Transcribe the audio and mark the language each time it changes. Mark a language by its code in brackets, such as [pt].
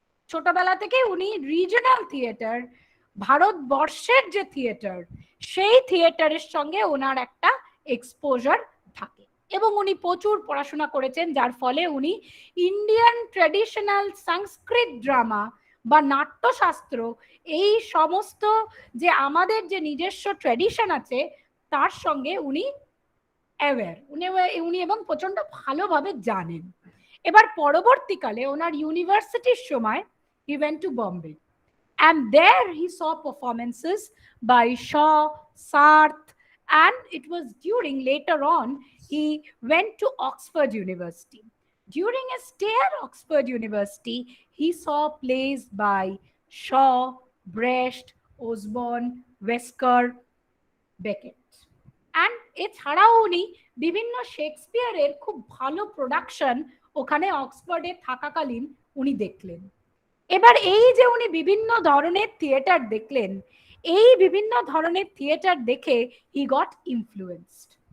[bn] ছোটবেলা থেকে উনি রিজনাল থিয়েটার, ভারতবর্ষের যে থিয়েটার, সেই থিয়েটারের সঙ্গে ওনার একটা এক্সপোজার থাকে এবং উনি প্রচুর পড়াশোনা করেছেন, যার ফলে উনি ইন্ডিয়ান ট্র্যাডিশনাল সংস্কৃত ড্রামা বা নাট্যশাস্ত্র, এই সমস্ত যে আমাদের যে নিজস্ব ট্র্যাডিশন আছে তার সঙ্গে উনি অ্যাওয়্যার, উনি এবং প্রচন্ড ভালোভাবে জানেন। এবার পরবর্তীকালে ওনার ইউনিভার্সিটির সময় [en] he went to Bombay and there he saw performances by Shaw, Sarth, and it was during later on he went to Oxford University. During his stay at Oxford University, he saw plays by Shaw, Brecht, Osborne, Wesker, Beckett. [bn] And এছাড়াও উনি বিভিন্ন শেক্সপিয়ারের খুব ভালো production ওখানে অক্সফোর্ডে থাকাকালীন উনি দেখলেন। এবার এই যে উনি বিভিন্ন ধরনের থিয়েটার দেখলেন, এই বিভিন্ন ধরনের থিয়েটার দেখে [en] He got influenced.